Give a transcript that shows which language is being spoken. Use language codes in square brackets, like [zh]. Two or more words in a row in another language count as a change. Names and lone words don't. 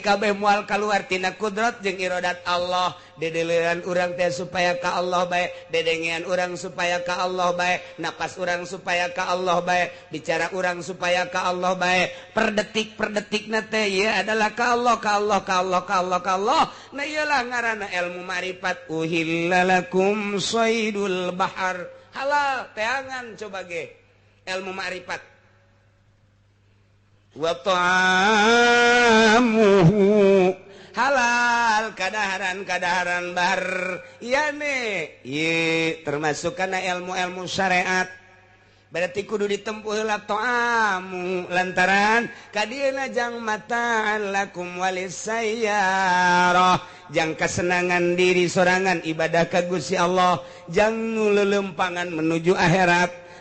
[su] kabeh moal kaluar tina kudrat jeung iradat Allah dedeleuan urang teh supaya ka Allah bae dedengean urang supaya ka Allah bae napas urang supaya ka Allah bae bicara urang supaya ka Allah bae per detikna teh ieu adalah ka Allah nah iyalah ngaranna ilmu makrifat [ar] أحل لكم صيد البحر [su] halal teangan coba ge ilmu makrifat [ar] وطعامه [su] halal kadaharan bahar iya ne ieu termasuk kana ilmu-ilmu syariat berarti kudu ditempuh heula ta'amu lantaran kadieuna jang [ar] متاعا لكم وللسيارة [su] jang kesenangan diri sorangan ibadah ka Gusti Allah jang nu leuleumpangan menuju akhirat